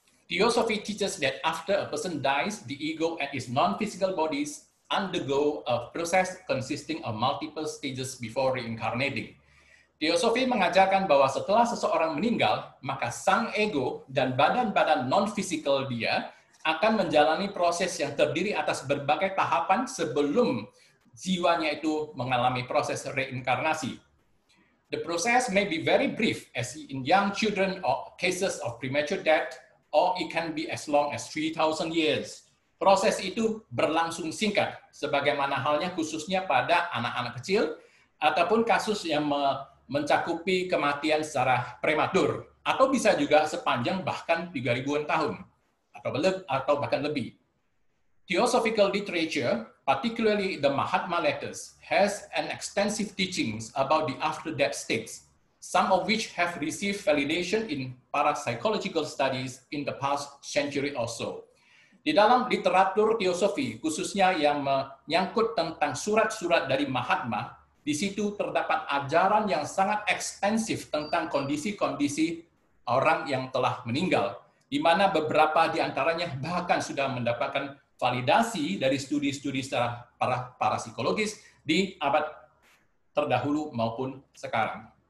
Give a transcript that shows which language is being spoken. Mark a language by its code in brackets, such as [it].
[en] Theosophy teaches that after a person dies, the ego and its non-physical bodies undergo a process consisting of multiple stages before reincarnating. [id] Theosophy mengajarkan bahwa setelah seseorang meninggal, maka sang ego dan badan-badan non-fisikal dia akan menjalani proses yang terdiri atas berbagai tahapan sebelum jiwanya itu mengalami proses reinkarnasi. [en] The process may be very brief, as in young children or cases of premature death, or it can be as long as 3,000 years. [id] Proses itu berlangsung singkat, sebagaimana halnya khususnya pada anak-anak kecil, ataupun kasus yang mencakupi kematian secara prematur, atau bisa juga sepanjang bahkan 3.000-an tahun, atau bahkan lebih. [en] Theosophical literature, particularly the Mahatma letters, has an extensive teachings about the after-death states, some of which have received validation in parapsychological studies in the past century or so. [id] Di dalam literatur teosofi, khususnya yang menyangkut tentang surat-surat dari Mahatma, di situ terdapat ajaran yang sangat ekstensif tentang kondisi-kondisi orang yang telah meninggal, di mana beberapa di antaranya bahkan sudah mendapatkan validasi dari studi-studi secara parapsikologis di abad terdahulu maupun sekarang.